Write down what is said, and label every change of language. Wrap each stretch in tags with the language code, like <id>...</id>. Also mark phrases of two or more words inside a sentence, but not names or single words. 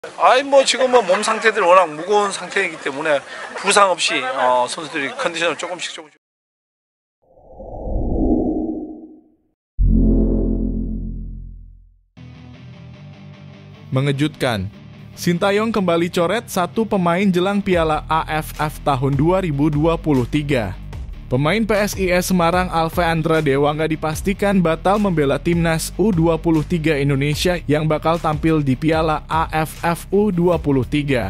<ko>아이 뭐 지금은 몸 상태들이 워낙 무거운 상태이기 때문에 부상 없이 선수들이 컨디션을 조금씩.</ko> <id>Mengejutkan, Sintayong kembali coret satu pemain jelang Piala AFF tahun 2023. Pemain PSIS Semarang Alfeandra Dewangga dipastikan batal membela timnas U23 Indonesia yang bakal tampil di Piala AFF U23.</id>